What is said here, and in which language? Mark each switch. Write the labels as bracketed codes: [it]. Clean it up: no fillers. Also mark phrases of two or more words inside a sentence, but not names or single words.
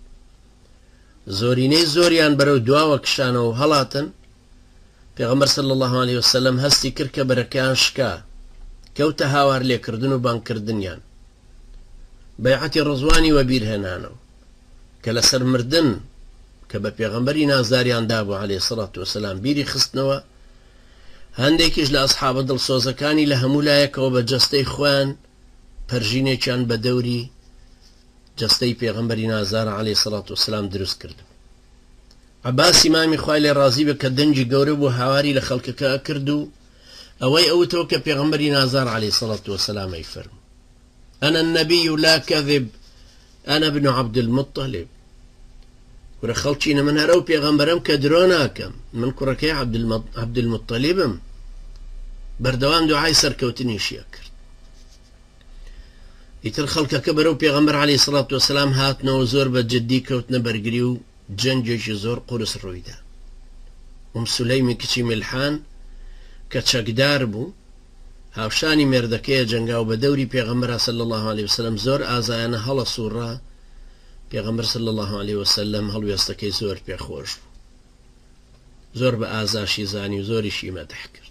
[ckb] زۆرینەی زۆریان بەرەو دواوە کشانەوە و هەڵاتن. پێغەمبەر [ar] صلی الله عليه وسلم [ckb] هەستی کرد کە بەرەکەیان شکا، کەوتە هاوار لێکردن و بانگکردنیان. بەیعەتی ڕزوانی وەبیر هێنانەوە کە لەسەر مردن کە بە پێغەمبەری نازداریان دابوو [ar] عليه الصلاة والسلام [ckb] بیری خستنەوە. هەندێکیش لە ئەسحابە دڵسۆزەکانی لە هەموو لایەکەوە بە جەستەی خۆیان پەرژینێکیان بە دەوری جەستەی پێغەمبەری نازدار [ar] عليه الصلاة والسلام [ckb] دروست کرد. عباس ئیمامی خوای لێ ڕازی بە کە دەنجی گەورە بوو هاواری لە خەڵکەکە کرد و ئەوەی ئەوتەوە کە پێغەمبەری نازدار [ar] عليه الصلاة والسلام [ckb] ئەیفەرموو: [ar] أنا النبي لا كذب، أنا ابن عبد المطلب. [ckb] ورە خەڵکینە من هەرەو پێغەمبەرم کە درۆ ناکەم، من کوڕەکەی عبد المطلبم. بەردەوام دوعای سەرکەوتنیشیە کرد. ئیتر خەڵکەکە بەرەو پێغەمبەر [ar] عليه الصلاة والسلام [ckb] هاتنەوە، زۆر بە جددی کەوتنە بەرگری و جەنجێکی زۆر قورس ڕوویدا. سولەیمی کچی ملحان کە چەکدار بوو، هاوشانی مێردەکەیە جەنگاو بە دەوری پێغەمبەر [ar] صلی الله عليه وسلم [ckb] زۆر ئازایانە هەڵە سوورڕا. پێغەمبەر [ar] صلی الله عليه وسلم [ckb] هەڵوێستەکەی زۆر پێخۆش بوو، زۆر بە ئازاشی زانی و زۆریشی مەدح کرد.